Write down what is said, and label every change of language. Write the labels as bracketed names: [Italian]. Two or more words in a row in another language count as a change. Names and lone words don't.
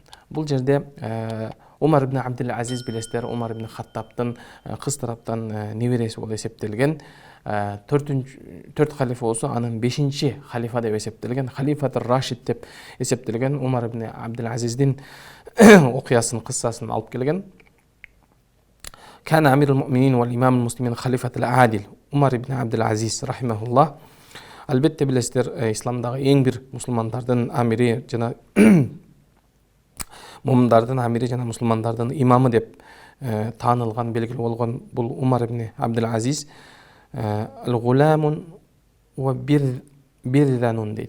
[Kyrgyz] Бул жерде Умар ибн Абдул Азиз билесиздер, Умар ибн Хаттабтын кыз тараптан небереси болуп эсептелген. 4 халифа болсо, анын 5-чи халифа деп эсептелген. [Arabic] خليفة الراشد [Kyrgyz] деп эсептелген Умар ибн Абдул Азиздин окуясын, кыссасын алып келген. [Arabic] كان أمير المؤمنين والإمام المسلمين خليفة العادل Умар ибн Абдул Азиз рахимахуллах. [Kyrgyz] Албетте билесиздер, исламдагы эң бир мусулмандардын амири жана муминдардын амири жана мусулмандардын имамы деп таанылган, белгилүү болгон бул Умар ибн Абдул Азиз ал-гуламун ва бирданун дейт.